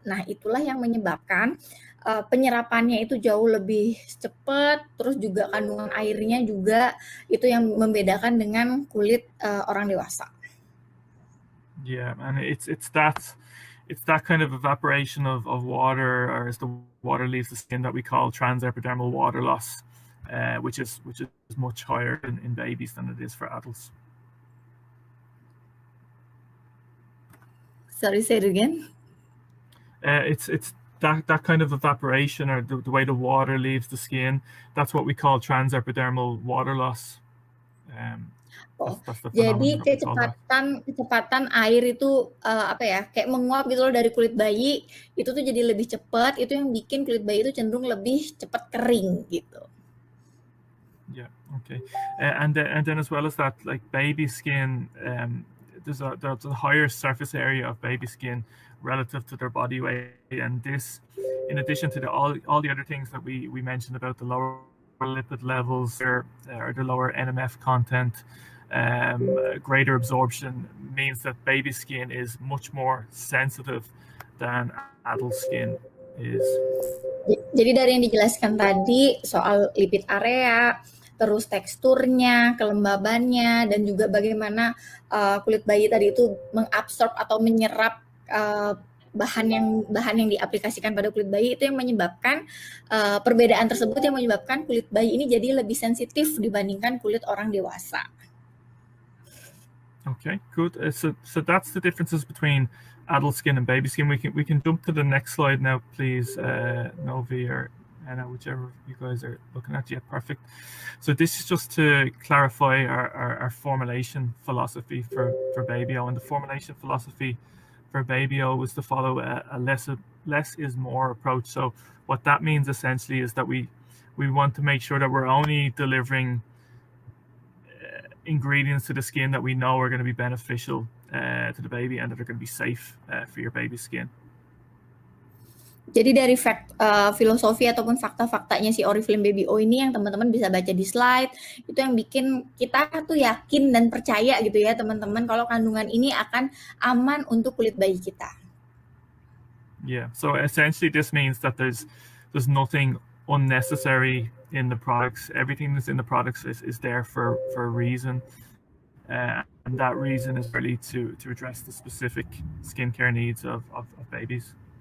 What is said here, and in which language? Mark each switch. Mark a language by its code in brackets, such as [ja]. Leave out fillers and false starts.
[id] Nah, itulah yang menyebabkan penyerapannya itu jauh lebih cepat, terus juga kandungan airnya juga itu yang membedakan dengan kulit orang dewasa. [en] Yeah, and it's that kind of evaporation of water, or as the water leaves the skin, that we call transepidermal water loss. Which is much higher in babies than it is for adults. Sorry, say it again. It's that kind of evaporation, or the way the water leaves the skin. That's what we call transepidermal water loss. That's the [id] jadi kecepatan air itu kayak menguap gitu loh dari kulit bayi, itu tuh jadi lebih cepat, itu yang bikin kulit bayi itu cenderung lebih cepat kering gitu. [en] Yeah. Okay. And then as well as that, like baby skin, there's a higher surface area of baby skin relative to their body weight, and this, in addition to all the other things that we mentioned about the lower lipid levels or the lower NMF content, greater absorption, means that baby skin is much more sensitive than adult skin is. [id] Jadi dari yang dijelaskan tadi soal lipid area, terus teksturnya, kelembabannya, dan juga bagaimana kulit bayi tadi itu mengabsorb atau menyerap bahan yang diaplikasikan pada kulit bayi, itu yang menyebabkan perbedaan tersebut yang menyebabkan kulit bayi ini jadi lebih sensitif dibandingkan kulit orang dewasa. [en] Okay, good. So that's the differences between adult skin and baby skin. We can jump to the next slide now, please, Novi or Anna, whichever you guys are looking at. Yeah, perfect. So this is just to clarify our formulation philosophy for Baby-O, and the formulation philosophy for Baby-O was to follow a less is more approach. So what that means essentially is that we want to make sure that we're only delivering ingredients to the skin that we know are going to be beneficial to the baby and that are going to be safe for your baby's skin. [id] Jadi dari filosofi ataupun fakta-faktanya si Oriflame Baby-O ini yang teman-teman bisa baca di slide, itu yang bikin kita tuh yakin dan percaya gitu ya teman-teman kalau kandungan ini akan aman untuk kulit bayi kita. [en] Yeah, so essentially this means that there's nothing unnecessary in the products. Everything that's in the products is there for a reason, and that reason is really to address the specific skincare needs of babies.